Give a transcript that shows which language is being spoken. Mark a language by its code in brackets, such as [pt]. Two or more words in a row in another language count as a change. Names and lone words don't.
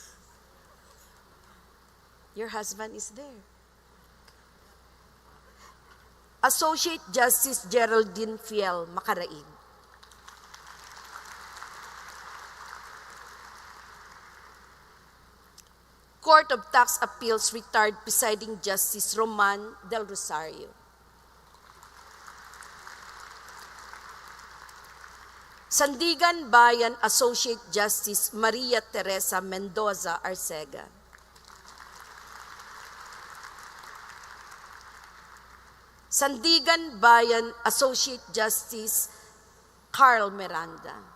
[en] Your husband is there. Associate Justice Geraldine Fiel Macaraig. Court of Tax Appeals Retired Presiding Justice Roman Del Rosario. Sandigan Bayan Associate Justice Maria Teresa Mendoza Arcega. Sandigan Bayan Associate Justice Carl Miranda.